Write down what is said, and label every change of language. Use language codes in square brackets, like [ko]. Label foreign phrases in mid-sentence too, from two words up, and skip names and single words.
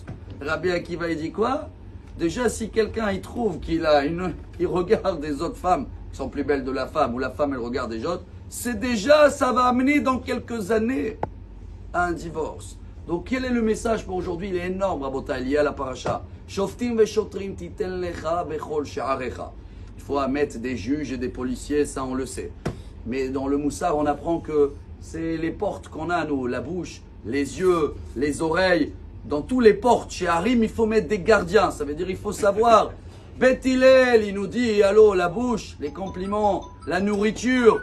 [fr] Rabbi Akiva, il dit quoi? Déjà, si quelqu'un il trouve qu'il regarde des autres femmes qui sont plus belles de la femme, ou la femme elle regarde des autres, c'est déjà, ça va amener dans quelques années à un divorce. Donc quel est le message pour aujourd'hui? Il est énorme, Rabotai, lié à la paracha. [he] שופטים ושוטרים תתן לך בכל שעריך. [fr] Il faut mettre des juges et des policiers, ça on le sait. Mais dans le Moussar, on apprend que c'est les portes qu'on a, nous, la bouche, les yeux, les oreilles. Dans tous les portes, chez Harim, il faut mettre des gardiens. Ça veut dire il faut savoir. Bet Hillel, il nous dit, allô, la bouche, les compliments, la nourriture.